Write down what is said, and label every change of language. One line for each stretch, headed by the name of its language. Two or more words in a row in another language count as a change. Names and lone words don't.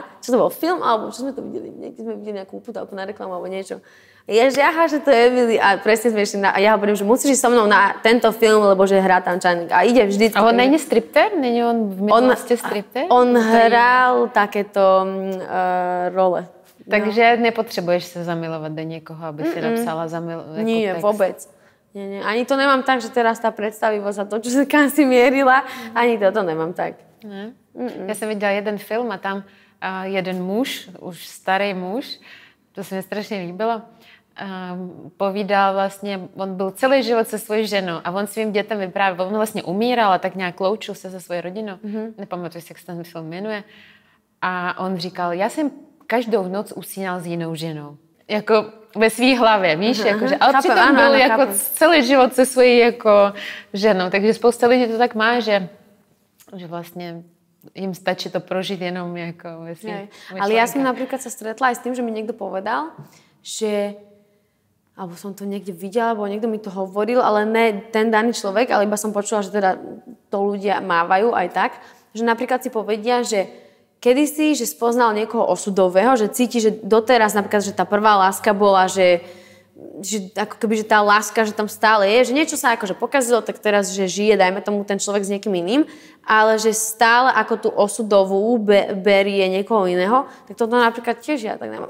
Slovak: Čo to bol? Film? Alebo čo sme to videli? Niekde sme videli nejakú uputávku na reklamu alebo niečo. Že to je Emily. A presne sme išli a ja hovorím, že musíš ísť so mnou na tento film, lebo že hrá tam Čajník. A ide vždy.
Czech: A on není stripter? Není on v minulosti stripter?
Slovak: On hral takéto role.
Czech: Takže nepotřebuješ se zamilovat do někoho, aby si napsala
Slovak: Nie, text. Vôbec. Nie. Ani to nemám tak, že teraz tá predstavivosť a to, čo sa kam si mierila, ani toto nemám tak.
Czech: Já jsem viděla jeden film a tam jeden muž, už starý muž, to se mi strašně líbilo, povídal vlastně, on byl celý život se svojí ženou a on svým dětem vyprávěl, on vlastně umíral a tak nějak loučil se se svou rodinou, nepamatuji si, jak se ten film jmenuje, a on říkal, já jsem každou noc usínal s jinou ženou. Jako ve svý hlavě, víš? Jakože, ale přitom byl jako celý život se svojí jako ženou. Takže spousta lidí to tak má, že vlastně
Slovak: im stačí to prožiť
Czech: jenom jako ve svým.
Slovak: Ale ja som napríklad sa stretla aj s tým, že mi niekto povedal, že alebo som to niekde videla, alebo niekto mi to hovoril, ale ne ten daný človek, ale iba som počula, že teda to ľudia mávajú aj tak, že napríklad si povedia, že kedysi, že spoznal niekoho osudového, že cíti, že doteraz napríklad, že tá prvá láska bola, že ako keby, že tá láska, že tam stále je, že niečo sa akože pokazilo, tak teraz, že žije, dajme tomu ten človek s niekým iným, ale že stále ako tú osudovú berie niekoho iného, tak toto napríklad tiež ja tak nemám.